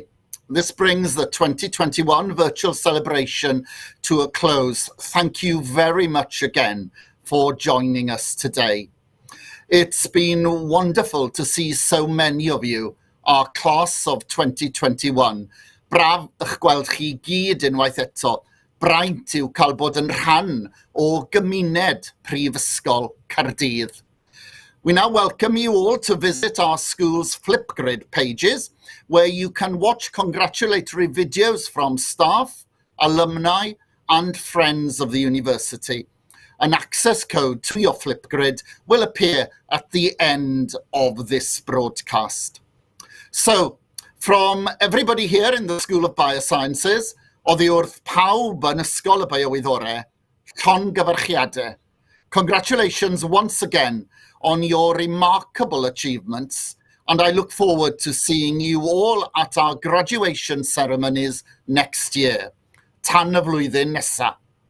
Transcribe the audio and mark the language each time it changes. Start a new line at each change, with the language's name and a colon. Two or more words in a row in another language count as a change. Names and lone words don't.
English: This brings the 2021 virtual celebration to a close. Thank you very much again for joining us today. It's been wonderful to see so many of you, our class of 2021.
Welsh: Braf eich gweld chi gyd unwaith eto. Braint yw cael bod yn rhan o gymuned Prifysgol Caerdydd.
English: We now welcome you all to visit our school's Flipgrid pages, where you can watch congratulatory videos from staff, alumni, and friends of the university. An access code to your Flipgrid will appear at the end of this broadcast. So, from everybody here in the School of Biosciences,
Welsh: oddi wrth pawb yn Ysgol Biowyddorau, llongyfarchiadau.
English: Congratulations once again on your remarkable achievements, and I look forward to seeing you all at our graduation ceremonies next year.
Welsh: Tan y flwyddyn nesa.